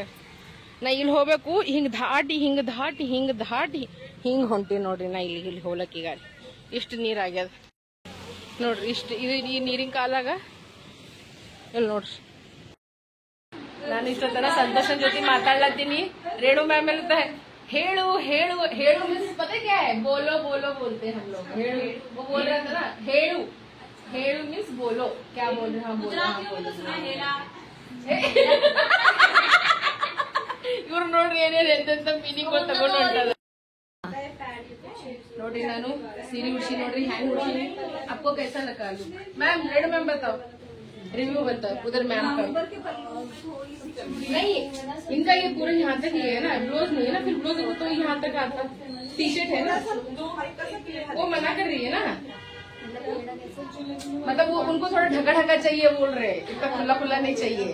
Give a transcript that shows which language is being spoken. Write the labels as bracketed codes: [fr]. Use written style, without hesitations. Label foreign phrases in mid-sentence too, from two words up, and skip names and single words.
[kn] ನಾ ಇಲ್ಲಿ ಹೋಗ್ಬೇಕು, ಹಿಂಗ್ ದಾಟಿ ಹಿಂಗ್ ಹೊಂಟಿ ನೋಡ್ರಿ. ನಾ ಇಲ್ಲಿ ಹೋಗ್ಲಕ್ ಈಗ ಇಷ್ಟು ನೀರ್ ಆಗ್ಯದ ನೋಡ್ರಿ. ಇಷ್ಟು ಇದು ಈ ನೀರಿನ ಕಾಲಾಗ ಇಲ್ಲಿ ನೋಡ್ರಿ. ನಾನು ಇಷ್ಟೊತ್ತನ ಸಂತೋಷನ್ ಜೊತೆ ಮಾತಾಡ್ಲತ್ತೀನಿ. ರೇಣು ಮ್ಯಾಮ್ ಹೇಳ್ತಾ ಹೇಳು [hi] मीन्स पता क्या है? बोलो बोलते हैं हम लोग. हेड़ू वो बोल रहा था ना, हेड़ू मीन्स बोलो. क्या बोल रहे? हाँ बोलो. [kn] ಇವ್ರು ನೋಡ್ರಿ ಏನೇನು ಎಂತೆಂತ ಮೀನಿಂಗ್ ತಗೊಂಡು ಹೊಂಟದ ನೋಡ್ರಿ. ನಾನು ಸೀರೆ ಉಡ್ಸಿ ನೋಡ್ರಿ ಹ್ಯಾಂಗ್ ಉಡ್ಸಿ. [hi] आपको कैसा लगा? मैम रेणु मैम बताओ, रिव्यू बताओ. उधर मैम का नहीं, इनका ये पूरा यहाँ तक ही है ना, ब्लाउज नहीं है ना. फिर ब्लाउज तो यहाँ तक आता. टी शर्ट है ना, वो मना कर रही है ना. मतलब वो उनको थोड़ा ढका चाहिए बोल रहे, इतना खुला नहीं चाहिए.